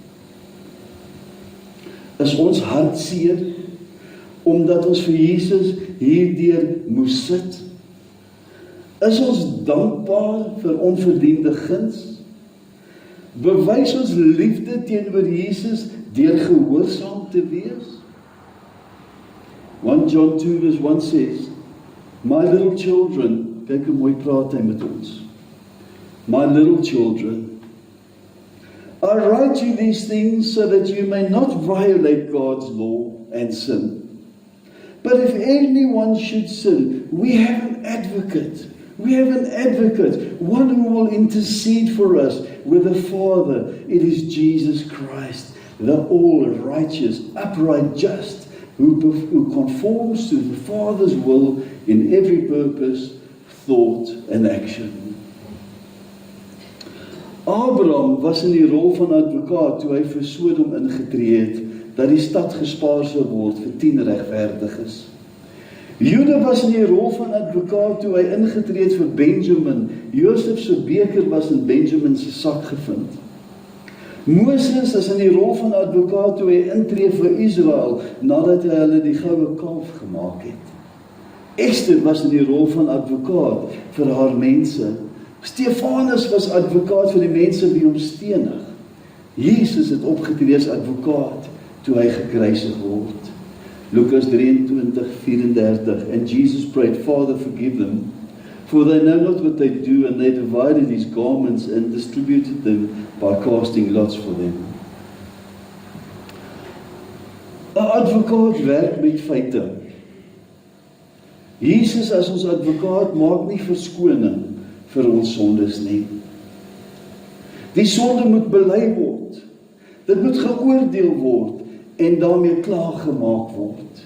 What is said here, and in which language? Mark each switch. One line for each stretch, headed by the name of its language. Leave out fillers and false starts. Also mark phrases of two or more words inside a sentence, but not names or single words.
Afrikaans: Is ons hart seer, omdat ons vir Jesus hierdeur moes sit? Is ons dankbaar vir onverdiende guns? Bewys ons liefde teenoor Jesus deur gehoorsaam te wees?
English: 1 John 2 verse 1 says, My little children,
Afrikaans: kyk hoe mooi praat hy met ons.
English: My little children, I write you these things so that you may not violate God's law and sin. But if anyone should sin, we have an advocate. We have an advocate, one who will intercede for us with the Father. It is Jesus Christ, the all-righteous, upright, just, who conforms to the Father's will in every purpose, thought and action.
Afrikaans: Abraham was in die rol van advokaat toe hy vir Sodom ingetree het, dat die stad gespaar sou word vir 10 regverdiges. Juda was in die rol van advokaat toe hy ingetree het vir Benjamin. Josef se beker was in Benjamin se sak gevind. Moses is in die rol van advokaat toe hy intree vir Israel, nadat hy hulle die goue kalf gemaak het. Esther was in die rol van advokaat vir haar mense. Stefanus was advokaat vir die mense wie hom stenig. Jesus het opgetree as advokaat toe hy gekruisig word. Lukas 23:34,
English: and Jesus prayed, Father, forgive them, for they know not what they do, and they divided his garments and distributed them by casting lots for them.
Afrikaans: 'n Advokaat werk met feite. Jesus as ons advokaat maak nie verskoning vir ons sondes nie. Die sonde moet bely word. Dit moet geoordeel word en daarmee klaargemaak word.